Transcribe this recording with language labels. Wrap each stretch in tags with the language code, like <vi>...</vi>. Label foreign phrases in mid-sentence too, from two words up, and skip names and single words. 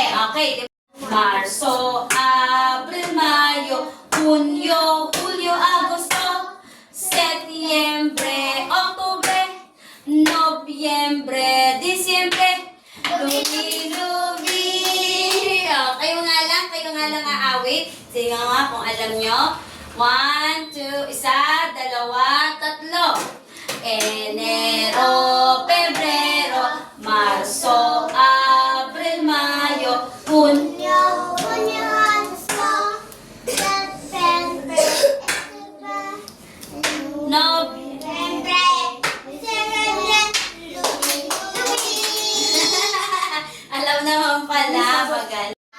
<tl>Okay, Marso, Abril, Mayo, Hunyo, Hulyo, Agosto, Setyembre, Oktubre, Nobyembre, Disyembre, Lubi-lubi. Kayo nga lang aawit. Sige nga kung alam nyo. 1, 2, isa, dalawa, tatlo. Enero, Pebrero, Marso, Abril, Mayo, Hunyo, Nobyembre, alam naman pala, bagal.</tl>